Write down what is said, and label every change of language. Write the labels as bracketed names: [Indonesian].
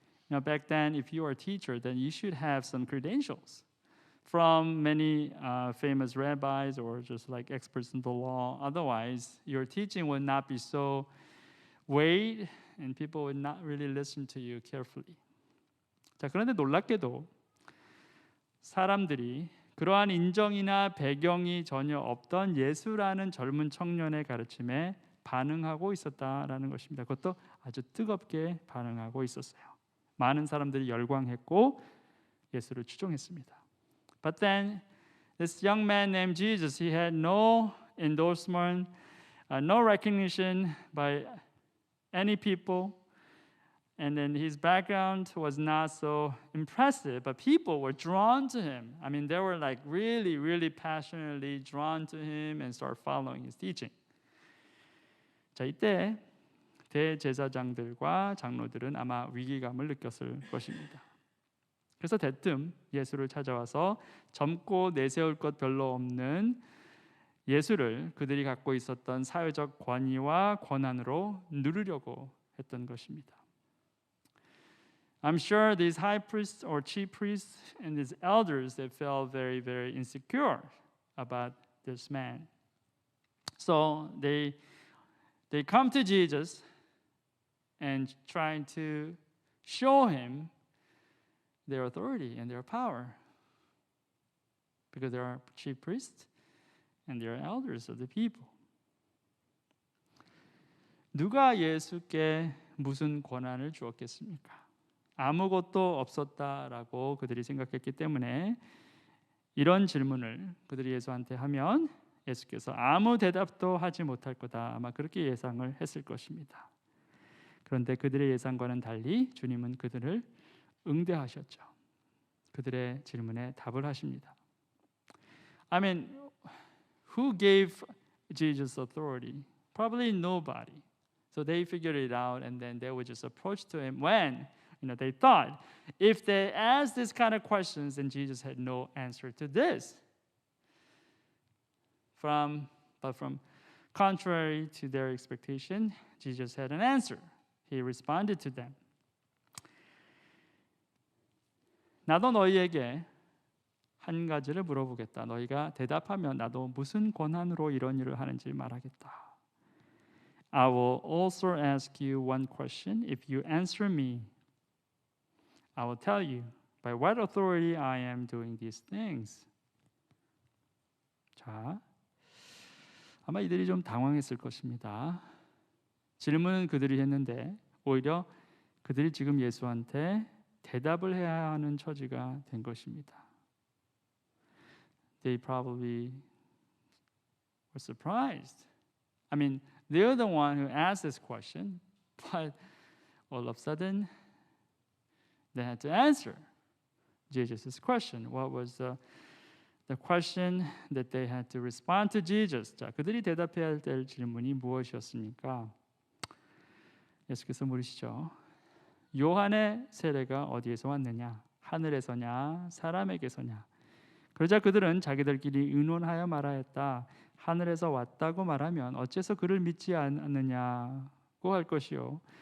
[English] Now back then, if you are a teacher, then you should have some credentials from many famous rabbis or just like experts in the law. Otherwise, your teaching would not be so weighed and people would not really listen to you carefully. [Korean] 자, 그런데 놀랍게도 사람들이 그러한 인정이나 배경이 전혀 없던 예수라는 젊은 청년의 가르침에 반응하고 있었다라는 것입니다. 그것도 아주 뜨겁게 반응하고 있었어요. 많은 사람들이 열광했고 예수를 추종했습니다. [English] But then this young man named Jesus, he had no endorsement, no recognition by any people. And then his background was not so impressive, but people were drawn to him. I mean, they were like really, really passionately drawn to him and start following his teaching. [Korean] 자, 이때 대제사장들과 장로들은 아마 위기감을 느꼈을 것입니다. 그래서 대뜸 예수를 찾아와서 젊고 내세울 것 별로 없는 예수를 그들이 갖고 있었던 사회적 권위와 권한으로 누르려고 했던 것입니다. [English] I'm sure these high priests or chief priests and these elders, they felt very, very insecure about this man. So they come to Jesus and trying to show him their authority and their power because they are chief priests and they are elders of the people. [Korean] 누가 예수께 무슨 권한을 주었겠습니까? 아무것도 없었다라고 그들이 생각했기 때문에 이런 질문을 그들이 예수한테 하면 예수께서 아무 대답도 하지 못할 거다, 아마 그렇게 예상을 했을 것입니다. 그런데 그들의 예상과는 달리 주님은 그들을 응대하셨죠. 그들의 질문에 답을 하십니다. [English] I mean, who gave Jesus authority? Probably nobody. So they figured it out, and then they would just approach to him when they thought if they asked this kind of questions, then Jesus had no answer to this. But from contrary to their expectation, Jesus had an answer. He responded to them. [Korean] 나도 너희에게 한 가지를 물어보겠다. 너희가 대답하면 나도 무슨 권한으로 이런 일을 하는지 말하겠다. [English] I will also ask you one question. If you answer me, I will tell you by what authority I am doing these things. [Korean] 자, 아마 이들이 좀 당황했을 것입니다. 질문은 그들이 했는데 오히려 그들이 지금 예수한테 대답을 해야 하는 처지가 된 것입니다. [English] They probably were surprised. I mean, they're the one who asked this question, but all of a sudden, they had to answer Jesus' question. What was the question that they had to respond to Jesus? [Korean] 자, 그들이 대답해야 될 질문이 무엇이었습니까? 예수께서 물으시죠. 요한의 세례가 어디에서 왔느냐? 하늘에서냐? 사람에게서냐? 그러자 그들은 자기들끼리 의논하여 말하였다. 하늘에서 왔다고 말하면 어째서 그를 믿지 않느냐고 할 것이요.